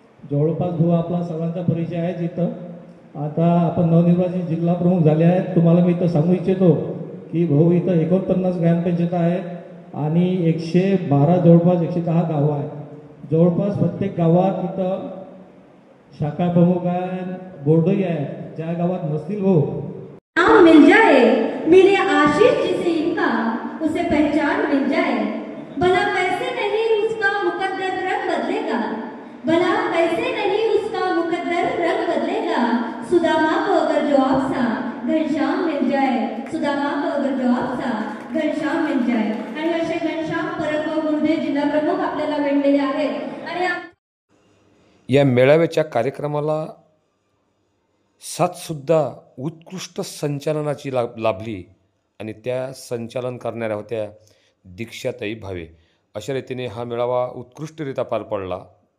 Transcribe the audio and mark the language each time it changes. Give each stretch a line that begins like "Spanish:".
Marathi: जवळपास भाऊ आपला सर्वांचा परिचय आहे. इथं आता आपण नवनिर्वाचित जिल्हा प्रमुख झाले आहेत. तुम्हाला मी इथं सांगू इच्छितो की भाऊ इथं 49 ग्रामपंचायत आहेत आणि 112 जवळपास 110 गावं आहेत. जवळपास प्रत्येक गावात इथं शाखा प्रमुख आहे, बोर्डही आहे. ज्या गावात नसतील भाऊ
Hindi: नाम मिल जाए मिले आशीष जिसे इनका उसे पहचान मिल जाए. भला कैसे नहीं उसका मुकद्दर रंग बदलेगा, भला कैसे नहीं उसका मुकद्दर रंग बदलेगा. सुदामा को अगर जो आपसा घनश्याम मिल जाए, सुदामा को अगर जो आपसा घनश्याम मिल जाए.
Marathi: आणि असे घनश्याम परम गुरुदेव जिल्हा प्रमुख आपल्याला भेटलेले आहेत. आणि या मेळाव्याच्या कार्यक्रमाला साथसुद्धा उत्कृष्ट संचालनाची लाभली आणि त्या संचालन करणाऱ्या होत्या दीक्षाताई भावे. अशा रीतीने हा मेळावा उत्कृष्टरित्या पार पडला.